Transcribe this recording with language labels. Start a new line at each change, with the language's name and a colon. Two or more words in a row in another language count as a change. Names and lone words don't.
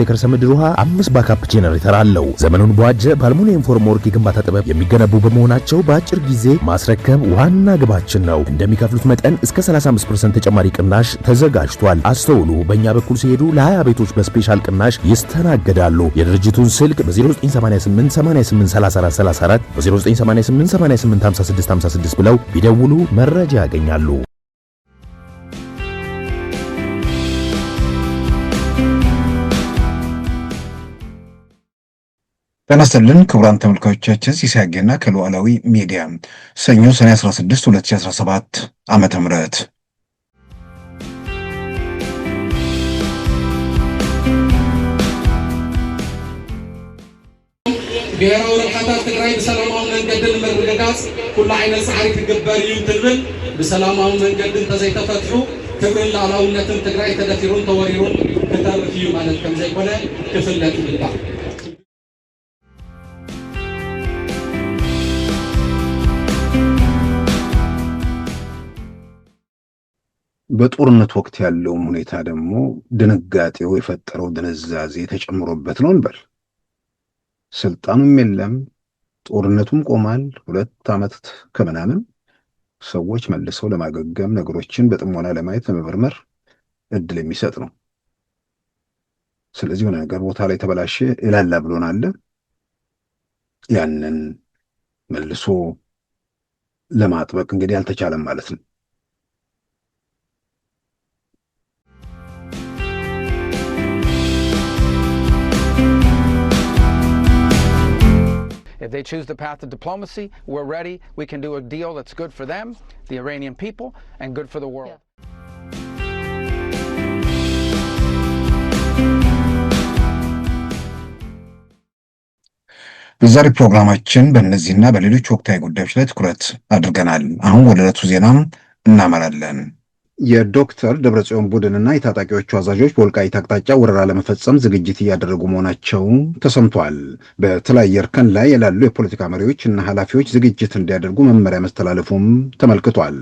Amharic: የከርሰ ምድር ውሃ፣ 5 ባካፕ ጄነሬተር አለው። ዘመኑን በዋጀ በአልሙኒየም ፎርምወርክ የግንባታ ጥበብ የሚገነቡ በመሆናቸው በአጭር ጊዜ ማስረከብ ዋና ግባችን ነው። እንደሚከፍሉት መጠን እስከ 35% ተጨማሪ ቅናሽ ተዘጋጅቷል። አስተውሉ። በእኛ በኩል ሲሄዱ ለ20 ቤቶች በስፔሻል ቅናሽ ይስተናገዳሉ። የድርጅቱን ስልክ በ0988 88 34 34 በ0988 88 56 56 ብለው ቢደውሉ መረጃ ያገኛሉ። ተነስተልን ክቡራን ተመልካቾቻችን ሲሳገና ከሉዓላዊ ሚዲያ ሰኞ ሰኔ 16 2017 ዓመተ ምህረት
Tigrinya: ብሔራዊ ርሕቀት ትግራይ በሰላማዊ መንገድ ለመረጋጋት ሁሉ ዓይነት ጻዕሪ ክግበር እዩ ትብል በሰላማዊ መንገድ ተዘይተፈትሑ ክብርን ሉዓላውነትን ትግራይ ተደፊሩን ተወሪሩን ከተርፍ እዩ ማለት ከም ዘይኮነ ክፍለጥ ይግባእ።
Amharic: በጦርነት ወቅት ያለው ሁኔታ ደግሞ ድንጋጤው የፈጠረው ድንዛዜ ተጨምሮበት ነው እንበል። ስልጣኑም የለም፣ ጦርነቱም ቆማል። 2 ዓመት ከምናምን ሰዎች መልሰው ለማገገም ነገሮችን በጥሞና ለማየት ለመመርመር እድል የሚሰጥ ነው። ስለዚህ የሆነ ነገር ቦታ ላይ ተበላሸ ይላል ብሎናል። ያንን መልሶ ለማጥበቅ እንግዲህ አልተቻለም ማለት ነው።
English: If they choose the path of diplomacy, we're ready. We can do a deal that's good for them, the Iranian people, and good for the world.
Amharic: በዛሬ ፕሮግራማችን በእነዚህና በሌሎች ወቅታዊ ጉዳዮች ላይ ትኩረት አድርገናል። አሁን ወደ ዕለቱ ዜናም እናመራለን። የዶክተር ደብረጽዮን ቡድንና የታጣቂዎቹ አዛዦች በወልቃይት አቅጣጫ ወረራ ለመፈጸም ዝግጅት እያደረጉ መሆናቸው ተሰምቷል። በተለያየ እርከን ላይ ያሉ የፖለቲካ መሪዎች እና ኃላፊዎች ዝግጅት እንዲያደርጉ መመሪያ መስተላለፉም ተመልክቷል።